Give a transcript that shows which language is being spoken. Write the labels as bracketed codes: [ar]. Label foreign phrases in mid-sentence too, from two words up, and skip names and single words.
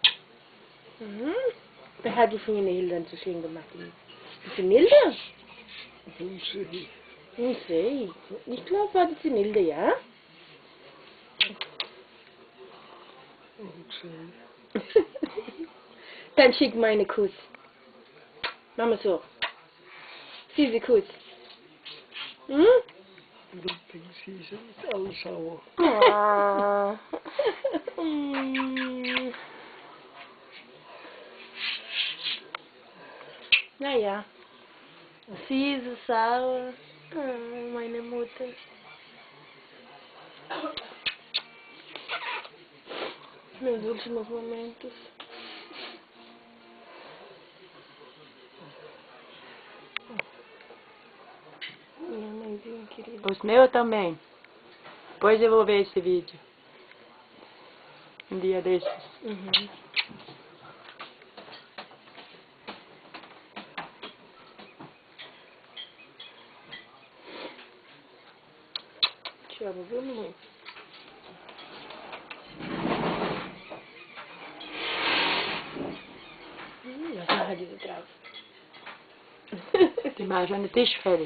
[de] Wer hat die Fingernägel dann so schön gemacht? Die Nilde? [pt] Não sei. Não sei. [de] Ich glaube, war das die Nilde, ja? [pt] Não sei. [de] Dann schick mal einen Kuss. Mama so. Süße Kuss. Hm? [pt] Não precisa. Ela só. [de] Ah. Naja. Süße, sauer. Meine Mutter. [pt] Meus últimos momentos. Minha mãezinha querida. Os meus também. Depois eu vou ver esse vídeo. Um dia desses. Uhum. Te amo, viu, mamãe? [de] Ja, da hat diese drauf. Die machen schon den Tisch fertig.